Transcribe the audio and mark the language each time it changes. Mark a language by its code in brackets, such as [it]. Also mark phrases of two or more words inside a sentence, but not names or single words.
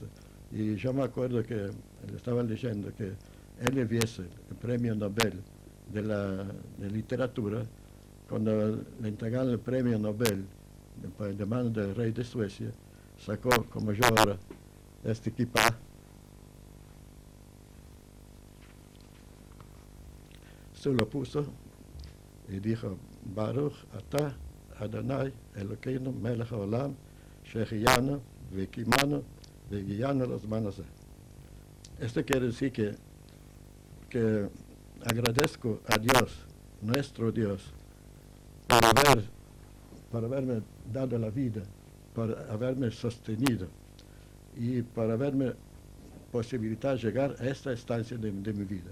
[es] Y yo me acuerdo que le estaba leyendo que Elie Wiesel, el premio Nobel de literatura, cuando le entregaron el premio Nobel de mano del rey de Suecia, sacó, como yo ahora, este kipá. Se lo puso y dijo, [he] ברוך אתה אדוני אלקינו מלך העולם, שהחיינו והקימנו והגיענו לזמן הזה. [es] Esto quiere decir que agradezco a Dios, nuestro Dios, por haberme dado la vida, por haberme sostenido y por haberme posibilitado llegar a esta estancia de mi vida.